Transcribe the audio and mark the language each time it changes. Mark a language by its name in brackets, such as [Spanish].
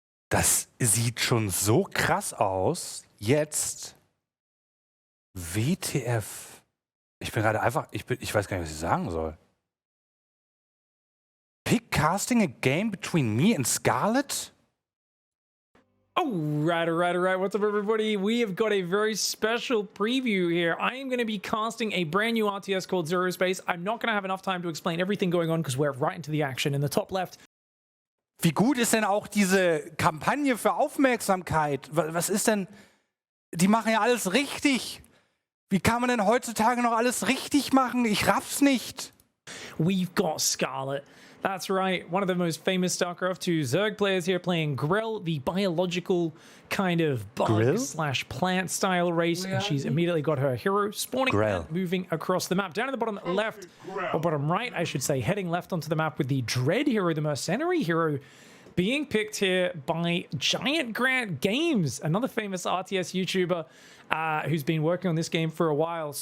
[German] Das sieht schon so krass aus. Jetzt. WTF. Ich bin gerade einfach, ich weiß gar nicht, was ich sagen soll. [English] Pick casting a game between me and Scarlet? Alright. What's up, everybody? We have got a very special preview here. I am going to be casting a brand new RTS called Zerospace. I'm not going to have enough time to explain everything going on because we're right into the action. In the top left. [German] Wie gut ist denn auch diese Kampagne für Aufmerksamkeit? Was ist denn? Die machen ja alles richtig. Wie kann man denn heutzutage noch alles richtig machen? Ich raff's nicht. [English] We've got Scarlet. That's right, one of the most famous StarCraft 2 Zerg players here playing Grell, the biological kind of bug/plant style race, and she's immediately got her hero spawning and moving across the map. Down at the bottom left, or bottom right, I should say, heading left onto the map with the Dread hero, the mercenary hero, being picked here by Giant Grant Games, another famous RTS YouTuber who's been working on this game for a while.